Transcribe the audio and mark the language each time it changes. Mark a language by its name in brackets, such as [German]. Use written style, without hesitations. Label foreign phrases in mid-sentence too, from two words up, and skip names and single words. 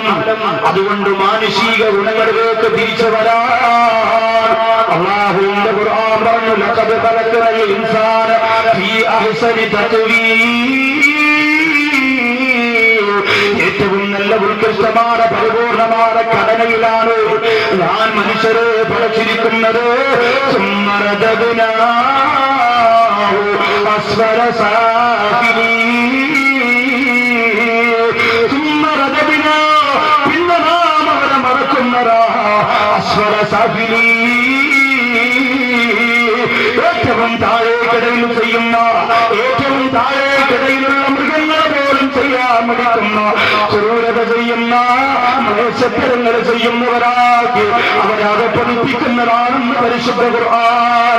[Malayalam] അതുകൊണ്ട് മാനുഷിക ഗുണങ്ങളിലേക്ക് തിരിച്ചു വരാൻ അല്ലാഹുവിന്റെ ഖുർആൻ പറഞ്ഞു, [Arabic] لقد خلقنا الإنسان في أحسن تقويم. [Malayalam] ഏറ്റവും നല്ല ഉത്കൃഷ്ടമായ പരിപൂർണമായ ഘടനയിലാണ് ഞാൻ മനുഷ്യരെ പടച്ചിരിക്കുന്നത്. [Arabic] أسفل سافلين ثم رددنا [Malayalam] പിന്നനാ അവരെ മറക്കുന്നതാ [Arabic] أسفل سافلين. [Malayalam] ഏറ്റവും താഴേക്കിടയിൽ ചെയ്യുന്ന താഴേക്കിടയിലുള്ള മൃഗങ്ങളെ പോലും ചെയ്യാൻ മടിക്കുന്ന ക്രൂരത ചെയ്യുന്ന മ്ലേച്ഛത്തരങ്ങൾ ചെയ്യുന്നവരാക്കി അവരെ പഠിപ്പിക്കുന്നതാണെന്ന് പരിശുദ്ധ ഖുർആൻ.